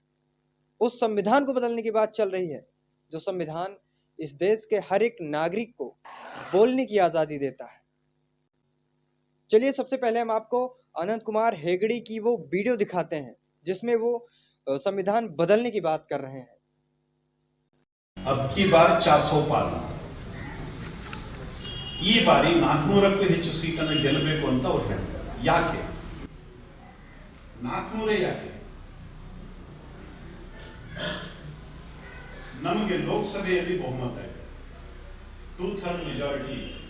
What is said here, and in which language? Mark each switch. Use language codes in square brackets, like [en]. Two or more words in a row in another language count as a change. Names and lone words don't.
[hi] उस संविधान को बदलने की बात चल रही है जो संविधान इस देश के हर एक नागरिक को बोलने की आजादी देता है। चलिए सबसे पहले हम आपको अनंत कुमार हेगड़े की वो वीडियो दिखाते हैं जिसमें वो संविधान बदलने की बात कर रहे हैं। अब की बार [kn] 400 ಪಾಲು ಈ ಬಾರಿ 400ಕ್ಕೂ ಹೆಚ್ಚು ಸೀಟನ್ನು ಗೆಲ್ಲಬೇಕು ಅಂತ ಅವರು ಹೇಳ್ತಾರೆ. ಯಾಕೆ 400 ಯಾಕೆ? ನಮಗೆ ಲೋಕಸಭೆಯಲ್ಲಿ ಬಹುಮತ ಇದೆ, 2/3 ಮೆಜಾರಿಟಿ ಇದೆ.